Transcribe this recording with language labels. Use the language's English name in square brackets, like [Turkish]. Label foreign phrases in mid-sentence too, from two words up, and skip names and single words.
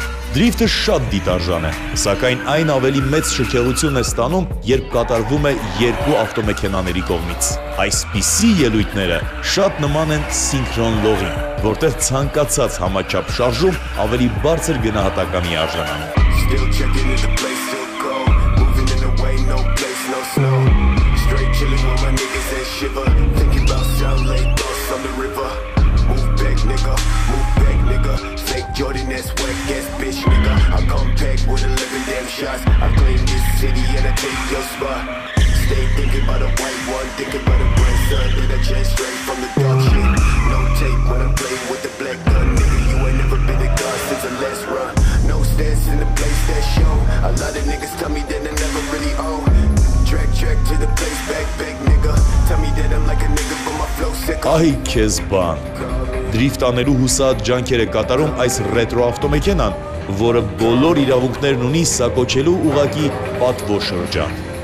[Armenian] Դրիֆտը շատ դիտարժան է, սակայն այն ավելի մեծ շքեղություն է ստանում, երբ կատարվում է երկու ավտոմեքենաների կողմից։ Այսպիսի ելույթները շատ նման են սինխրոն լողին, որտեղ ցանկացած համաչափ շարժում ավելի բարձր գնահատականի արժանանում։ [English] Jordan, that's whack ass bitch, nigga. I come packed with 11 damn shots. I claim this city and I take your spot. Stay thinking about a white one, thinking about a grandson that I changed straight from the dark shit. No tape when I'm playing with the black gun, nigga. You ain't never been a god since the last run. No stance in the place that show. A lot of niggas tell me that I never really own. Track to the place, back, nigga. Tell me that I'm like a nigga, but my flow sick. [Armenian] Այ քեզ բան։ Դրիֆտ անելու հուսած ջանքեր է կատարում այս ռետրո ավտոմեքենան, որը բոլոր իրավունքներն ունի սա կոչելու ուղղակի պատվո շրջան։